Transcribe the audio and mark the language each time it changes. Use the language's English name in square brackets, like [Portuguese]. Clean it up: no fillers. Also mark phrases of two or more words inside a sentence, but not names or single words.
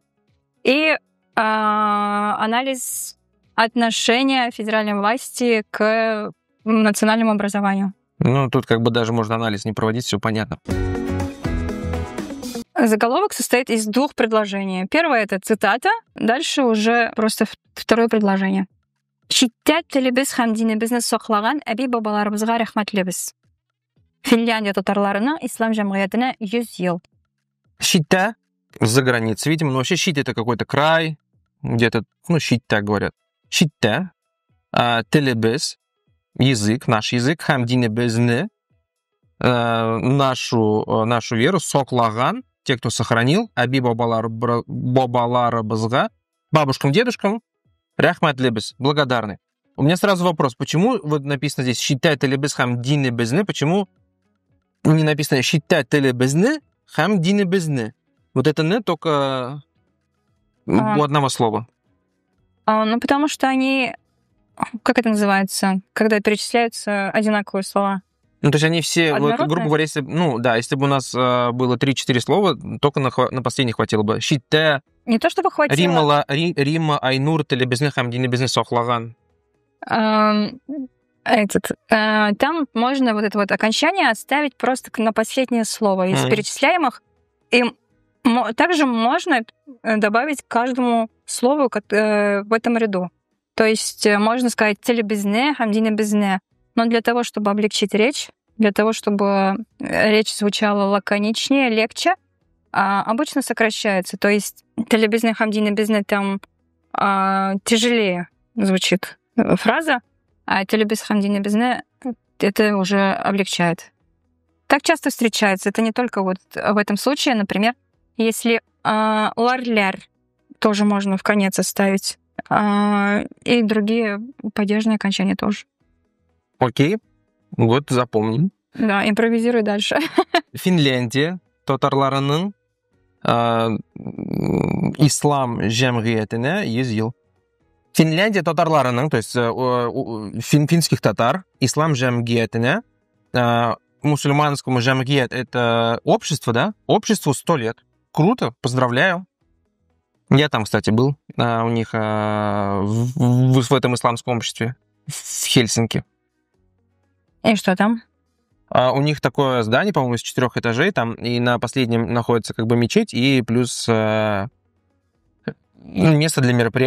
[Russian] И анализ отношения федеральной власти к национальному образованию. Ну, тут как бы даже можно анализ не проводить, все понятно. Заголовок состоит из 2 предложений. Первое — это цитата, дальше уже просто второе предложение. [Tatar] Читтә телебез һәм динебезне саклаган әби бабаларыбызга рәхмәтлебез. Финляндия татарларының ислам җәмгыятенә 100 ел. [Russian] Щита за границей, видимо, но вообще щит — это какой-то край, где-то, щит так говорят. Щита, [Tatar] телебез, [Russian] язык, наш язык, [Tatar] һәм динебезне, [Russian] нашу веру, соклаган, те, кто сохранил, [Tatar] аби бабаларыбызга, [Russian] бабушкам, дедушкам, рахматлебез, благодарны. У меня сразу вопрос, почему вот написано здесь «считай [Tatar] телебез хам дины безне», [Russian] почему не написано «считай [Tatar] телебезне хам дины безне»? [Russian] Вот это «не» только у одного слова. Потому что они, как это называется, когда перечисляются одинаковые слова? То есть они все, вот, грубо говоря, если бы у нас было 3-4 слова, только на последний хватило бы. Щита. Не то чтобы хватило. [Tatar] Римма, Айнур, телебезне, хамдине, безне, сохлаган. [Russian] Там можно вот это вот окончание оставить просто на последнее слово из перечисляемых. И также можно добавить к каждому слову в этом ряду. То есть можно сказать [Tatar] телебезне, хамдине, безне. [Russian] Но для того, чтобы облегчить речь, для того, чтобы речь звучала лаконичнее, легче, обычно сокращается. То есть [Tatar] телебезне, хамдине, безне [Russian] там тяжелее звучит фраза, а [Tatar] телебез, хамдине, безне [Russian] это уже облегчает. Так часто встречается. Это не только вот в этом случае. Например, если лар-ляр тоже можно в конец оставить. И другие падежные окончания тоже. Окей, вот запомним. Да, импровизируй дальше. [Tatar] Финляндия татарларының ислам җәмгыятенә 100 ел. Финляндия татарларының, [Russian] то есть финских татар, [Tatar] ислам җәмгыятенә, [Russian] мусульманскому җәмгыят — это общество, да? Обществу 100 лет. Круто, поздравляю. Я там, кстати, был у них в этом исламском обществе в Хельсинки. И что там? У них такое здание, по-моему, из 4 этажей, там, и на последнем находится как бы мечеть, и плюс место для мероприятий.